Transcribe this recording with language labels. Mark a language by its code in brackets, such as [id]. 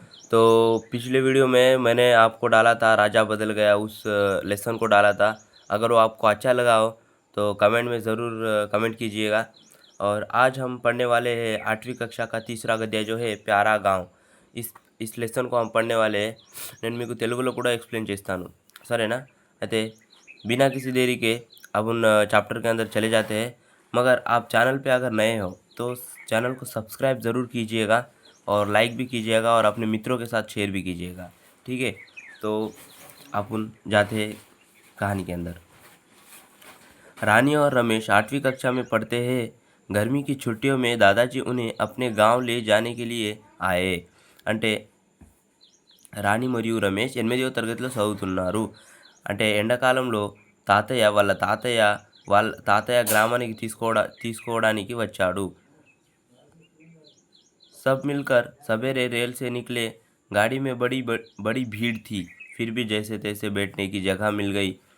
[hi] तो पिछले वीडियो में मैंने आपको डाला था राजा बदल गया, उस लेसन को डाला था। अगर वो आपको अच्छा लगा हो तो कमेंट में ज़रूर कमेंट कीजिएगा। और आज हम पढ़ने वाले हैं 8वीं कक्षा का तीसरा गद्य जो है प्यारा गांव। इस लेसन को हम पढ़ने वाले हैं। [te] నేను మీకు తెలుగులో కూడా एक्सप्लेन చేస్తాను, సరేనా। [hi] అయితే बिना किसी देरी के अब उन चैप्टर के अंदर चले जाते हैं। मगर आप चैनल पे अगर नए हो तो चैनल को सब्सक्राइब ज़रूर कीजिएगा और लाइक भी कीजिएगा और अपने मित्रों के साथ शेयर भी कीजिएगा, ठीक है। तो अपन जाते हैं कहानी के अंदर। रानी और रमेश 8वीं कक्षा में पढ़ते हैं। गर्मी की छुट्टियों में दादाजी उन्हें अपने गांव ले जाने के लिए आए। [te] అంటే రాణి మరియు రమేష్ 8వ తరగతిలో చదువుతున్నారు। అంటే ఎండాకాలంలో వాళ్ళ తాతయ్య గ్రామానికి తీసుకోవడానికి వచ్చాడు। [hi] सब मिलकर सवेरे रेल से निकले। गाड़ी में बड़ी भीड़ थी, फिर भी जैसे तैसे बैठने की जगह मिल गई।